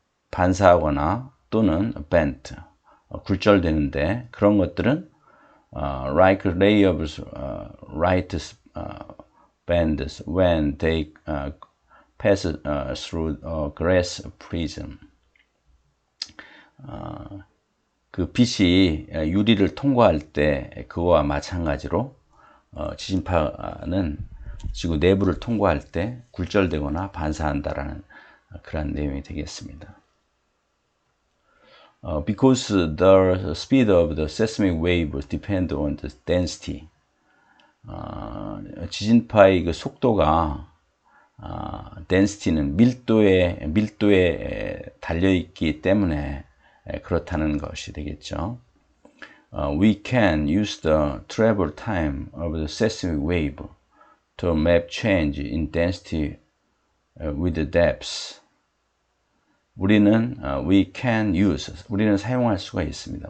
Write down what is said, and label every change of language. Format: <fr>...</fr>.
<ko>반사하거나 또는</ko> <en>bent,</en> <ko>굴절되는데, 그런 것들은</ko> <en>like a ray of light bands when they pass through a glass prism.</en> <ko>그 빛이 유리를 통과할 때 그거와 마찬가지로 지진파는 지구 내부를 통과할 때 굴절되거나 반사한다라는 그런 내용이 되겠습니다.</ko> <en>Because the speed of the seismic waves depend on the density.</en> <ko>지진파의 그 속도가 density는 밀도에 달려있기 때문에 그렇다는 것이 되겠죠.</ko> <en>We can use the travel time of the seismic wave to map change in density with the depths.</en> <ko>우리는 우리는 사용할 수가 있습니다.</ko>